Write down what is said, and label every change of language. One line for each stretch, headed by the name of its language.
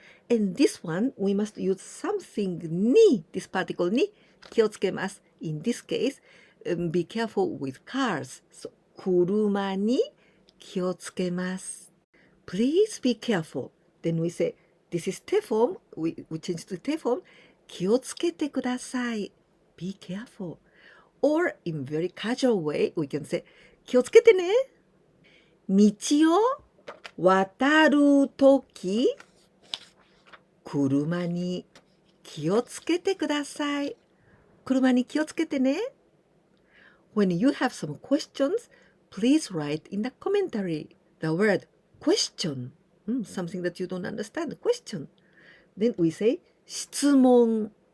English: And this one, we must use something に, this particle に気をつけます。 In this case, be careful with cars.
Japanese: So 車に気をつけます。
English: Please be careful. Then we say, this is te form. We change to te form.
Japanese: 気をつけてください。
English: Be careful. Or in very casual way, we can say,
Japanese: 気をつけてね。道を渡るとき、車に気をつけてください。車に気をつけてね。
English: When you have some questions, please write in the commentary the word question. Something that you don't understand, question. Then we say 質問。